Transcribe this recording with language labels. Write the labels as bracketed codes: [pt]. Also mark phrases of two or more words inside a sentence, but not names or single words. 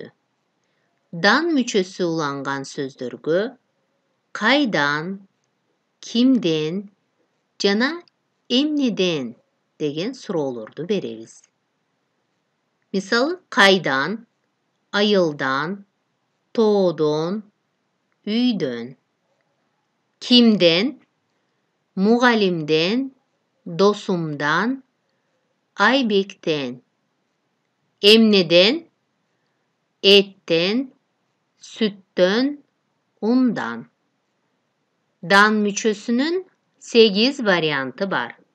[ky] Дан мүчөсү уланган сөздөргө кайдан, кимден жана эмнеден деген суроолорду беребиз. Мисалы, кайдан, айылдан, тоодон, үйдөн. Kimden? Мугалимден, досумдан, Айбектен. Эмнеден? Эттен, сүттөн, ундан. Дан мүчөсүнүн 8 варианты бар.